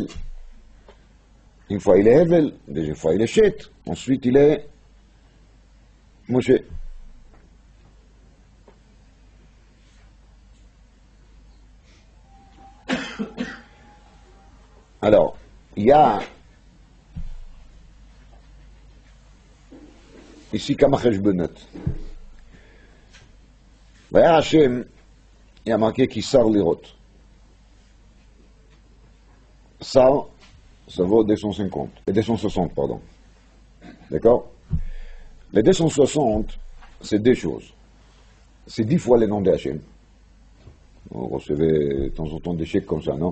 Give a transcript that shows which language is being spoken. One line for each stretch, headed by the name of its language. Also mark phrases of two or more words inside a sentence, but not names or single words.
French: Une fois il est Hevel, deuxième fois il est Shet, ensuite il est Moshe. Alors, il y a ici
Hebrew: כמה חשבונות. וירא השם,
French: il y a marqué
Hebrew: כי סר לראות.
French: Sar, ça vaut 250, et 260, pardon. D'accord? Les 260, c'est 2 choses. C'est 10 fois le nom de Hashem. Vous recevez de temps en temps des chèques comme ça, non?